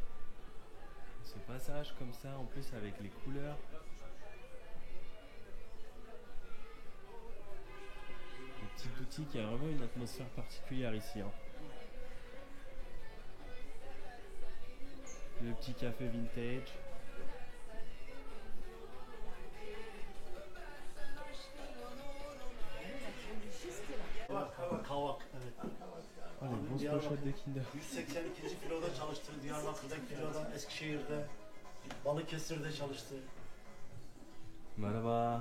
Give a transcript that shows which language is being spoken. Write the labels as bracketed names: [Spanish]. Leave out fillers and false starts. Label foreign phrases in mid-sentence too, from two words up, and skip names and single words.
[French] Ce passage comme ça, en plus avec les couleurs. Les petites boutiques, il y a vraiment une atmosphère particulière ici. Hein. Le petit café vintage. [Turkish] Kavak, evet. [French] Oh, les grosses pochettes de Kinder. 182. [Turkish] filoda çalıştı, Diyarbakır'da filoda, Eskişehir'de, Balıkesir'de çalıştı. Merhaba.